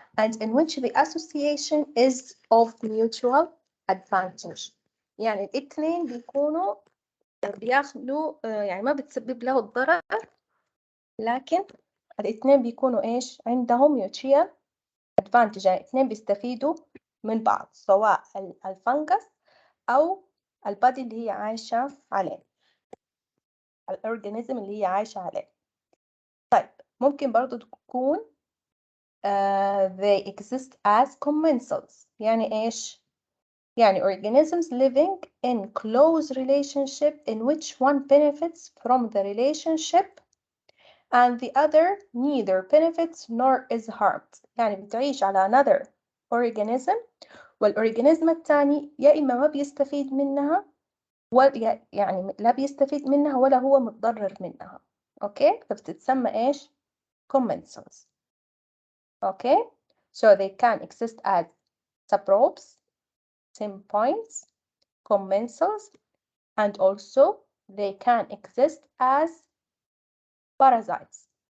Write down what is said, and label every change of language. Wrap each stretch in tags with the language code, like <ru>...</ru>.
<en>and in which the association is of mutual advantage.</en> <ar>يعني الاثنين بيكونوا بياخدوا يعني ما بتسبب له الضرر، لكن الاثنين بيكونوا ايش عندهم</ar> <en>mutual advantage،</en> <ar>يعني الاثنين بيستفيدوا من بعض، سواء الفنجس او البادي اللي هي عايشة عليه، الأورجانيزم اللي هي عايشة عليه. طيب ممكن برضو تكون</ar> <en>they exist as commensals.</en> <ar>يعني إيش؟ يعني</ar> <en>organisms living in close relationship in which one benefits from the relationship and the other neither benefits nor is harmed.</en> <ar>يعني بتعيش على</ar> <en>another organism</en> <ar>والأورجانيزم الثاني يا إما ما بيستفيد منها يعني لا بيستفيد منها ولا هو متضرر منها. أوكي، فبتتسمى إيش؟ commensals.</ar> <en>Okay, so they can exist as saprobes, sympoints, commensals, and also they can exist as parasites.</en>